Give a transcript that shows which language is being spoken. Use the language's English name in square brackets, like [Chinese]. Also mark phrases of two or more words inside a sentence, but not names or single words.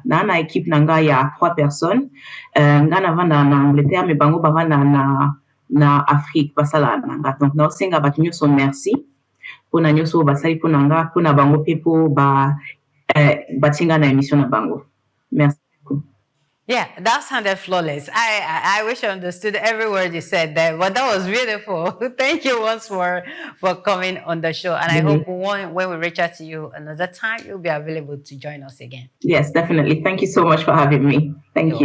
[Lingala] Na équipe nanga ya 3 personnes. Nga navanda na Angleterre mais bango bavanda na Afrique basala nanga. Donc na osenga batu nyonso merci. Pona nyonso basali pona nga pona bango pepo batinga na émission na bango. [French] Merci beaucoup. [English] Yeah, that sounded flawless. I wish I understood every word you said there, but that was beautiful. Thank you once more for coming on the show. And I hope when we reach out to you another time, you'll be available to join us again. Yes, definitely. Thank you so much for having me.